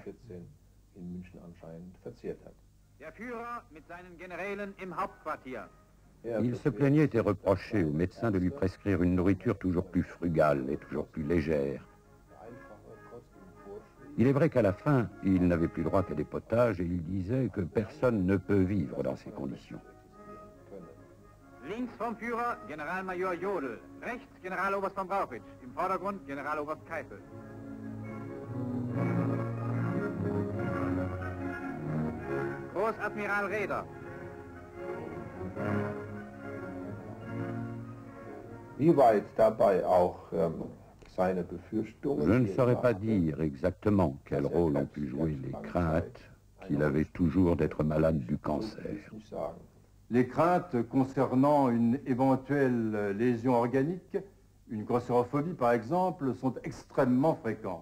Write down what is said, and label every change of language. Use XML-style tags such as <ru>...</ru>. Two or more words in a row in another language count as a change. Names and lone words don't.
<fr>Il se plaignait et reprochait aux médecins de lui prescrire une nourriture toujours plus frugale et toujours plus légère. Il est vrai qu'à la fin, il n'avait plus droit qu'à des potages et il disait que personne ne peut vivre dans ces conditions.</fr> <de>Links vom Führer Generalmajor Jodl, rechts Generaloberst von Brauchitsch, im Vordergrund Generaloberst Keitel. Großadmiral Raeder. Wie weit dabei auch</de> <fr>Je ne saurais pas dire exactement quel rôle ont pu jouer les craintes qu'il avait toujours d'être malade du cancer. Les craintes concernant une éventuelle lésion organique, une grossérophobie par exemple, sont extrêmement fréquentes.</fr>